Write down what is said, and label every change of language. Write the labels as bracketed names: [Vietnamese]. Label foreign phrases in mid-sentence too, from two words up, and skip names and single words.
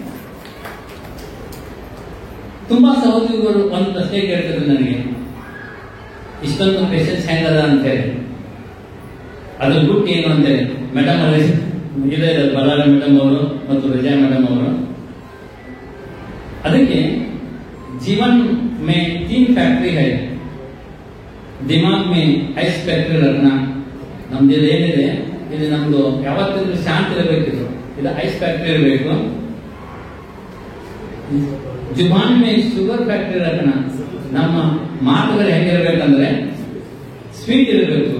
[Kannada] ತುಂಬಾ ಸಹೋದರಿಗಳು ಒಂದು ಪ್ರಶ್ನೆ ಕೇಳ್ತಿದ್ರು ನನಗೆ, ಇಷ್ಟೊಂದು ಪೇಷನ್ಸ್ ಹೆಂಗದ ಅಂತೇಳಿ, ಅದ್ರ ಗುಟ್ಟು ಏನು ಅಂತೇಳಿ. ಮೇಡಮ್ ಅಲ್ಲಿ ಇದೆ ಬಲಾರ ಮೇಡಮ್ ಅವರು ಮತ್ತು ವಿಜಯ ಮೇಡಮ್ ಅವರು. [Hindi] ಅದಕ್ಕೆ जीवन में 3 फैक्ट्री है, दिमाग में [English] ice factory [Hindi] ರತ್ನ. [Kannada] ನಮ್ದು ಏನಿದೆ ಇದು ನಮ್ದು ಯಾವತ್ತಿದ್ರು ಶಾಂತಿ ಇರಬೇಕಿದ್ರು, ಇದು [English] ice factory [Kannada] ಇರಬೇಕು. [Hindi] ज़ुबान में [English] sugar factory [Kannada] ರತ್ನ, ನಮ್ಮ ಮಾತುಗಳು ಹೆಂಗಿರ್ಬೇಕಂದ್ರೆ ಸ್ವೀಟ್ ಇರಬೇಕು.